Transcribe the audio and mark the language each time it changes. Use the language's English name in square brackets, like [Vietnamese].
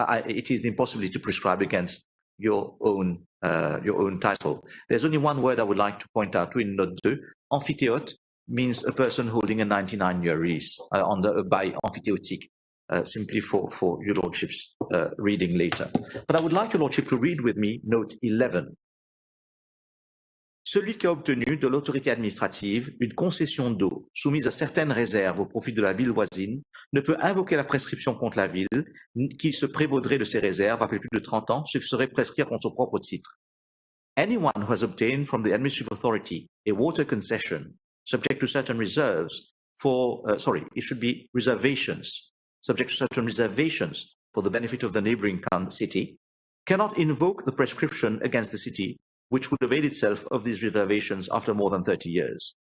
[English] It is the impossibility to prescribe against your own title. There's only one word I would like to point out to in note 2. Amphithéote means a person holding a 99-year lease by amphithéotique, simply for your lordship's reading later. But I would like your lordship to read with me note 11. [French] Celui qui a obtenu de l'autorité administrative une concession d'eau soumise à certaines réserves au profit de la ville voisine ne peut invoquer la prescription contre la ville qui se prévaudrait de ces réserves après plus de 30 ans, ce qui serait prescrire contre son propre titre. [English] Anyone who has obtained from the administrative authority a water concession subject to certain reserves it should be reservations, subject to certain reservations for the benefit of the neighboring city, cannot invoke the prescription against the city which would avail itself of these reservations after more than 30 years.